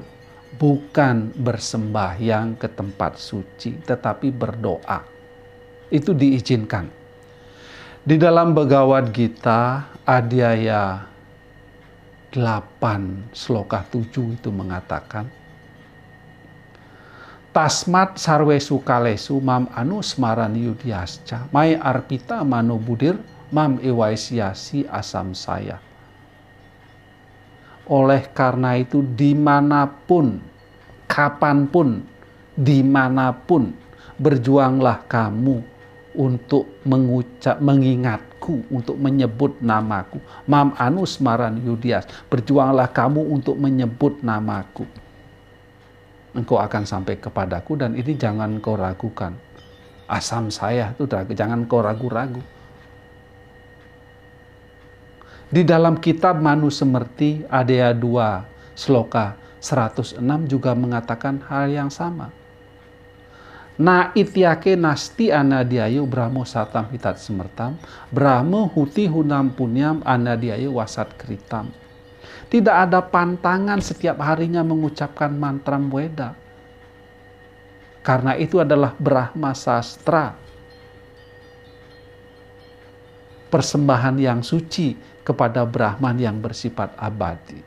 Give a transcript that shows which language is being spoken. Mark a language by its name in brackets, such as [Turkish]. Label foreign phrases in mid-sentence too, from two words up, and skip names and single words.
[Indonesian] Bukan bersembahyang ke tempat suci, tetapi berdoa. Itu diizinkan. Di dalam Bhagavad Gita, Adhyaya 8 Sloka 7 itu mengatakan, [Sanskrit] Tasmat sarwesu kalesu mam anu smarani yudhyasca, mai arpita mano budir mam ewaisyasi asam saya. [Indonesian] Oleh karena itu dimanapun, kapanpun, dimanapun, berjuanglah kamu untuk mengingatku, untuk menyebut namaku. [Sanskrit] Mam anu smaran yudias, [Indonesian] berjuanglah kamu untuk menyebut namaku. Engkau akan sampai kepadaku dan ini jangan kau ragukan. [Sanskrit] Asam saya [Indonesian] itu jangan kau ragu-ragu. Di dalam kitab Manu Semerti Adaya 2 Sloka 106 juga mengatakan hal yang sama. [Sanskrit] Na ityake nasti anadiayu brahmo satam hitat semertam, brahmo huti hunam punyam anadiayu wasat kritam. [Indonesian] Tidak ada pantangan setiap harinya mengucapkan mantra Weda. Karena itu adalah Brahma Sastra. Persembahan yang suci kepada Brahman yang bersifat abadi.